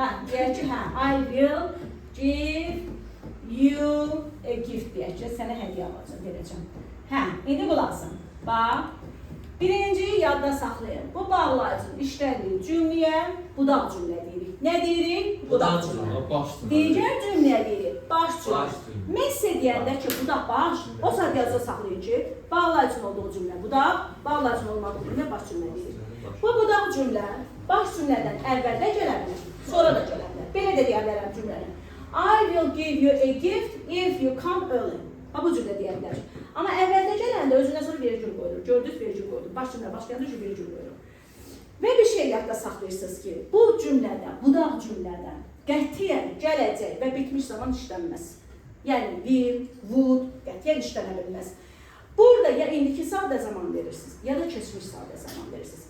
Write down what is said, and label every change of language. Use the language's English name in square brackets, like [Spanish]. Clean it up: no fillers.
[Azerbaijani] Deyək ki, [English] I will give you a gift [Azerbaijani] deyək ki, sənə hədiyyə alacaq, verəcəm. İndi qulaqsın. Bax, birinciyi yadda saxlayın. Bu bağlayıcının işləndiyi cümləyə budaq cümlə deyirik. Nə deyirik? Budaq cümlə. Digər cümləyə deyirik. baş cümlə. Mən sizə deyəndə ki, bu da baş, o saat yazıda saxlayın ki, bağlayıcı olduğu cümlə bu da, bağlayıcı olmadığı cümlə baş cümlə deyil. Bu budaq cümlə baş cümlədən əvvəldə gələ bilər, sonra da gələ bilər. Belə də deyə bilərəm cümləni. [English] I will give you a gift if you come early. [Azerbaijani] Ha, bu cümlə deyə bilər. Amma əvvəldə gələndə özündən sonra vergül qoyulur. Gördünüz, vergül qoyulur. Baş cümlə başlayanda şu vergül qoyulur. Və bir şey yadda saxlayırsınız ki, bu cümlədən, budaq cümlədən qətiyyən gələcək və bitmiş zaman işlənməz. Yəni, will, would qətiyyən işlənə bilməz. Burada ya indiki sadə zaman verirsiniz, ya da keçmiş sadə zaman verirsiniz.